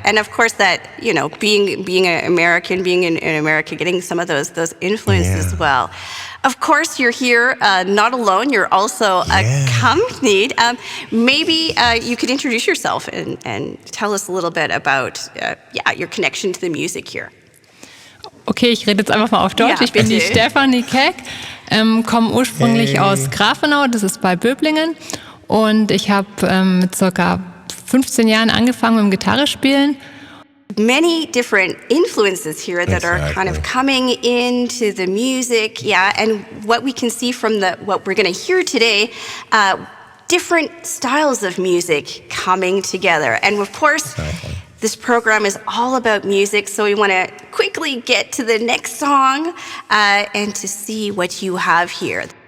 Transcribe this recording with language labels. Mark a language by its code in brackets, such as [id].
[en] and of course that being an American, being in America, getting some of those influences as well. Of course, you're here not alone. You're also accompanied. Maybe you could introduce yourself and tell us a little bit about your connection to the music here. [de] Okay, ich rede jetzt einfach mal auf Deutsch. Ich bin die Stefanie Keck, komme ursprünglich aus Grafenau, das ist bei Böblingen. Und ich habe mit ca. 15 Jahren angefangen mit dem Gitarrespielen. [en] many different influences here that are kind of coming into the music. Yeah, and what we can see from what we're going to hear today, different styles of music coming together. And of course, this program is all about music, so we want to quickly get to the next song and to see what you have here.